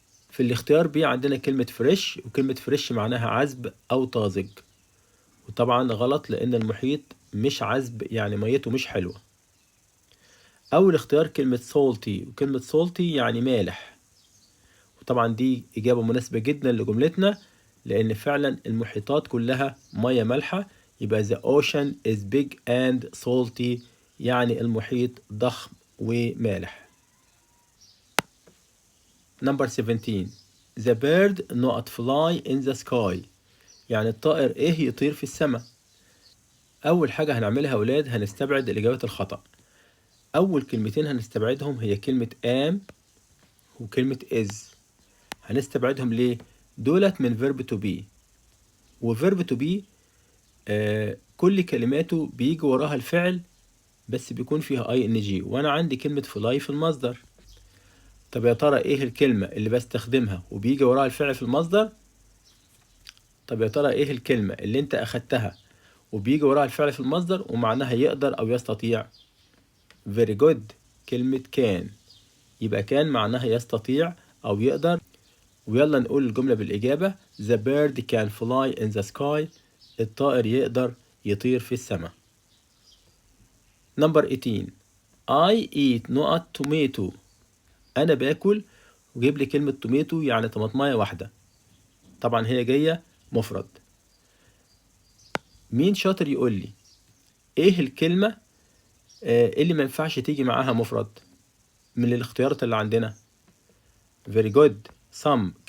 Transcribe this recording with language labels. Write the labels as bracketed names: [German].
[Arabic] في الاختيار بي عندنا كلمة فريش، وكلمة فريش معناها عذب أو طازج، وطبعا غلط لأن المحيط مش عذب يعني ميته مش حلوة. أول اختيار كلمة salty، وكلمة salty يعني مالح، وطبعا دي إجابة مناسبة جدا لجملتنا لأن فعلا المحيطات كلها مياه مالحة. [English] يبقى the ocean is big and salty [Arabic] يعني المحيط ضخم ومالح. [English] Number 17 the bird not fly in the sky، [Arabic] يعني الطائر إيه يطير في السماء. أول حاجة هنعملها يا أولاد هنستبعد الإجابات الخطأ. أول كلمتين هنستبعدهم هي كلمة am وكلمة is. هنستبعدهم ليه؟ دولت من verb to be، وverb to be كل كلماته بيجي وراها الفعل بس بيكون فيها ing، وأنا عندي كلمة fly في المصدر. طب يا ترى إيه الكلمة اللي بستخدمها وبيجي وراها الفعل في المصدر؟ طب يا ترى إيه الكلمة اللي أنت أخدتها وبيجي وراها الفعل في المصدر ومعناها يقدر أو يستطيع؟ [English] very good، [Arabic] كلمة كان. يبقى كان معناها يستطيع أو يقدر. ويلا نقول الجملة بالإجابة: [English] The bird can fly in the sky. [Arabic] الطائر يقدر يطير في السماء. [English] Number 18. I eat نقط tomato. [Arabic] أنا باكل، وجيب لي كلمة tomato يعني طماطماية واحدة. طبعا هي جاية مفرد. مين شاطر يقول لي إيه الكلمة اللي ما ينفعش تيجي معاها مفرد من الاختيارات اللي عندنا؟ [English] very good، [Arabic] some.